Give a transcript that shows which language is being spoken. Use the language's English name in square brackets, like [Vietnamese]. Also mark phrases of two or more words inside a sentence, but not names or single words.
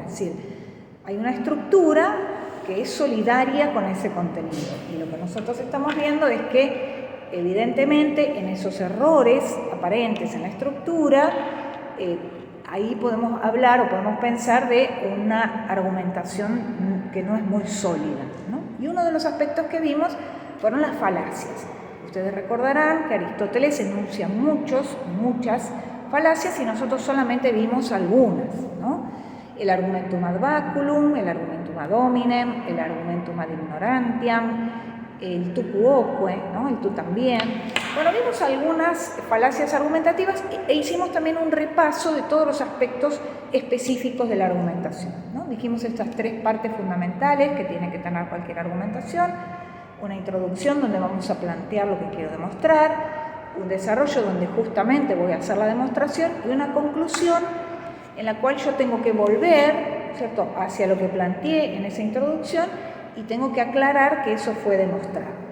[Spanish] Es decir, hay una estructura que es solidaria con ese contenido y lo que nosotros estamos viendo es que evidentemente en esos errores aparentes en la estructura, ahí podemos hablar o podemos pensar de una argumentación que no es muy sólida, ¿no? Y uno de los aspectos que vimos fueron las falacias. Ustedes recordarán que Aristóteles enuncia muchas falacias y nosotros solamente vimos algunas, ¿no? [Latin] El argumentum ad baculum, el argumentum ad hominem, el argumentum ad ignorantiam, [Spanish] el [Latin] tu quoque, [Spanish] ¿no? El tú también. Bueno, vimos algunas falacias argumentativas e hicimos también un repaso de todos los aspectos específicos de la argumentación, ¿no? Dijimos estas 3 partes fundamentales que tiene que tener cualquier argumentación: una introducción donde vamos a plantear lo que quiero demostrar, un desarrollo donde justamente voy a hacer la demostración y una conclusión en la cual yo tengo que volver, ¿cierto?, hacia lo que planteé en esa introducción y tengo que aclarar que eso fue demostrado.